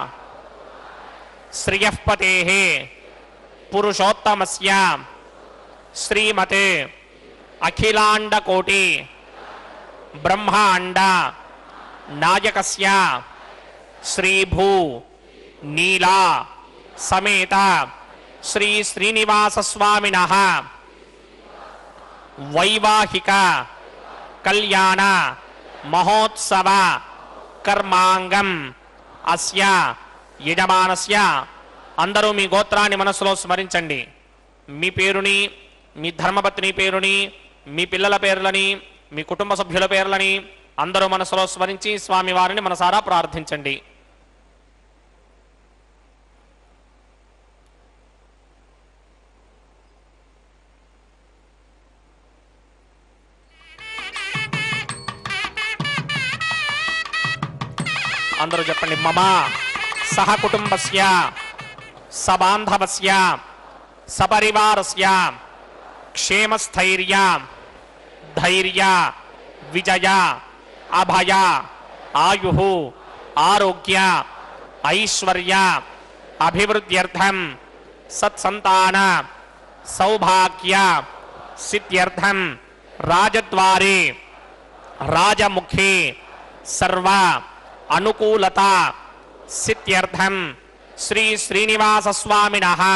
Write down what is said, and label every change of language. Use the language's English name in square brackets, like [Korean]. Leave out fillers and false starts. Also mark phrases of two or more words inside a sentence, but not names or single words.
[Sanskrit] श्रियःपतेः पुरुषोत्तमस्य श्रीमते अखिलांडकोटि ब्रह्मांड नायकस्य श्रीभू नीला समेत श्री श्रीनिवास स्वामिनः वैवाहिक कल्याण महोत्सव कर्मांगम अस्य यजमानस्य [Telugu] అందరూ మీ గోత్రాన్ని మనసులో స్మరించండి మీ పేరుని మీ ధర్మపత్ని పేరుని మీ పిల్లల పేర్లని మీ కుటుంబ సభ్యుల పేర్లని అందరూ మనసులో స్మరించి స్వామి వారిని మనసారా ప్రార్థించండి అందరూ చెప్పండి [Sanskrit] मम सह कुटुंबस्य सबांधवस्य सपरिवारस्य क्षेमस्थैर्य धैर्य विजय अभय आयुः आरोग्य ऐश्वर्य अभिवृद्ध्यर्थं सत्संतान सौभाग्य सिद्ध्यर्थं राजद्वारे राजमुखे सर्व अनुकूलता सिद्ध्यर्थं श्री श्रीनिवास स्वामिनः